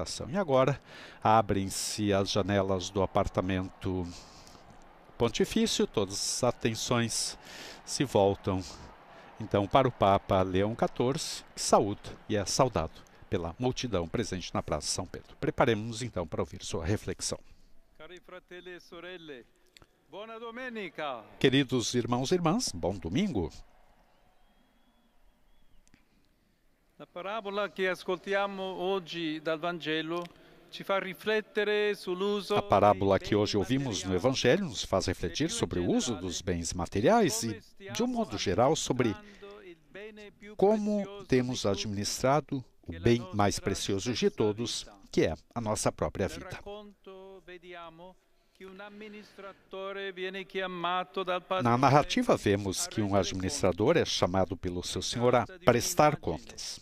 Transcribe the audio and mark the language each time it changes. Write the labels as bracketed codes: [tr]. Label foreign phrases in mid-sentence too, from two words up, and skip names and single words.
[pt] E agora abrem-se as janelas do apartamento pontifício, todas as atenções se voltam então para o Papa Leão XIV, que saúda e é saudado pela multidão presente na Praça São Pedro. Preparemos-nos então para ouvir sua reflexão. [it] Cari fratelli e sorelle, buona domenica! [pt] Queridos irmãos e irmãs, bom domingo! [it] La parabola che ascoltiamo oggi dal Vangelo ci fa riflettere sull'uso. [pt] A parábola que hoje ouvimos no Evangelho nos faz refletir sobre o uso dos bens materiais e, de um modo geral, sobre como temos administrado o bem mais precioso de todos, que é a nossa própria vida. Na narrativa vemos que um administrador é chamado pelo seu senhor a prestar contas.